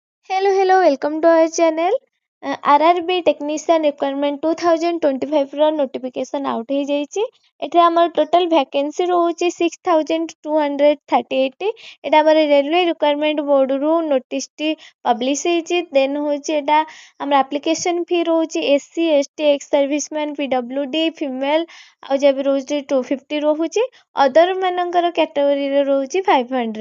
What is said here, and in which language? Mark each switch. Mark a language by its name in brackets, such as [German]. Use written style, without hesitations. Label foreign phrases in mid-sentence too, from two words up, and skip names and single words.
[English] Hello, welcome to our channel. [Odia] RRB Technician Requirement 2025 ର [English] notification out [Odia] ହେଇଯାଇଛି। ଏଠି ଆମର [English] total vacancy [Odia] ରହୁଛି 6238। ଏଟା ଆମର ରେଲୱେ ରିକ୍ୱାରମେଣ୍ଟ ବୋର୍ଡରୁ ନୋଟିସଟି ପବ୍ଲିଶ ହେଇଛି। ଦେନ୍ ହଉଛି ଏଟା ଆମର [English] application fee [Odia] ରହୁଛି [English] SC ST ex serviceman PWD female [Odia] ଆଉ ଯେବେ ରହୁଛି 250 ରହୁଛି। ଅଦର ମାନଙ୍କର କ୍ୟାଟାଗୋରୀରେ ରହୁଛି 500।